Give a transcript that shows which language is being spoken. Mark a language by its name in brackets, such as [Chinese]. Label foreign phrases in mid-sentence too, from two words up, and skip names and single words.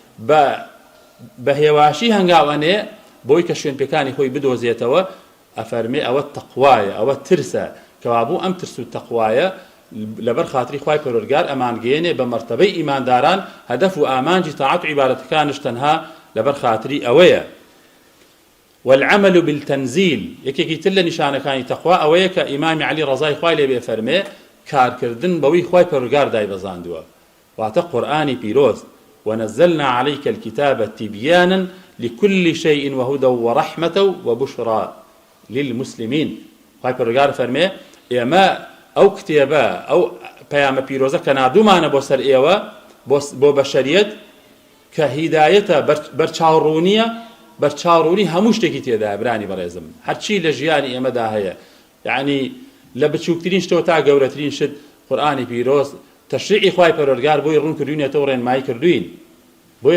[Central Kurdish] بە هێواشی هەنگاوەنێ بۆی کە شوێنپێکانی خۆی بدۆزێتەوە ئەفەرمێ ئەوە تەقوایە ئەوە ترسە کەوابوو ئەم ترس و تەقوایە لەبەر خاتری خوای پەروەردگار ئەمانگەیەنێ بە مەرتەبەی ئیمانداران هەدەف و ئامانجی تاعات و عیبادەتەکانش تەنها لەبەر خاتری ئەوەیە [Arabic] والعمل بالتنزيل [Central Kurdish] یەکێکی تر لە نیشانەکانی تەقوا ئەوەیە کە ئیمامی عەلی ڕەزای خوای لێ بێ فەرمێ کارکردن بەوەی خوای پەروەردگار دایبەزاندووە واتە قورئانی پیرۆز [Arabic] ونزلنا عليك الكتاب تبيانا لكل شيء وهدى ورحمة وبشرى للمسلمين [Central Kurdish] خوای پەروەردگار فەرمێ ئێمە ئەو کتێبە ئەو پەیامە پیرۆزە کە نادوومانە بۆ سەر ئێوە بۆ بەشەریەت کە هیدایەتە بەرچاوڕوونیە بەرچاوڕوونی هەموو شتێکی تێدایە برانی بەڕێزم هەرچی لە ژیانی ئێمەدا هەیە یعنی لە بچووکترین شتەوە تا گەورەترین شت قورئانی پیرۆز تەشریعی خوای پەروەردگار بۆی ڕوون کردوینێتەوە ڕێنمایی کردوین بۆیە